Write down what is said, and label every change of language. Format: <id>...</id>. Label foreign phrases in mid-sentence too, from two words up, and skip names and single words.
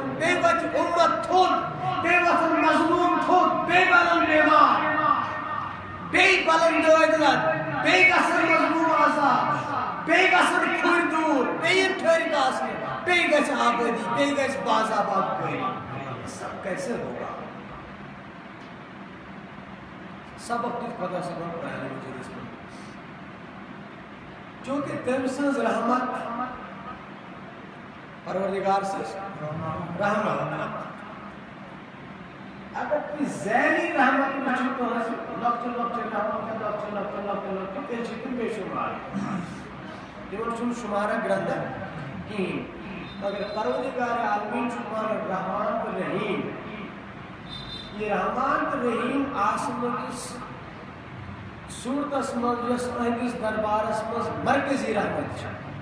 <ks>بیٚیہِ وتھِ اُمت تھوٚد بیٚیہِ وتھن مظلوٗم تھوٚد بیٚیہِ بنن بٮ۪مار بیٚیہِ بلن دٲدۍ لد بیٚیہِ گژھن مظلوٗم آزاد بیٚیہِ گژھن کھُرۍ دوٗر بیٚیہِ یِن ٹھٔہرِتھ آسنہِ بیٚیہِ گژھِ آبٲدی بیٚیہِ گژھِ باضابطہ کٲری</ks> <ur>سب کیسے ہوگا</ur> <ks>سبق دیُت خۄدا صٲبن قرآنِ مجیٖدس منٛز چونکہ تٔمۍ سٕنٛز رحمت پروردگار سٕنٛز رحمت اگر تُہۍ ذیلی رحمت وٕچھِو کٲنٛسہِ لۄکچہِ لۄکچہِ رحمت لۄکچہِ لۄکچہِ لۄکچہِ لۄکچہِ تیٚلہِ چھِ تِم بے شُمار تِمن چھُنہٕ شُمارا گرٛنٛدا کِہیٖنۍ مگر پروردگار عالمیٖن چھُ پانہٕ رحمان تہٕ رحیٖم یہ رحمان تہٕ رحیٖم آسنہٕ کِس صوٗرتس منٛز یۄس أہنٛدِس دربارس منٛز مرکزی رحمت چھِ</ks>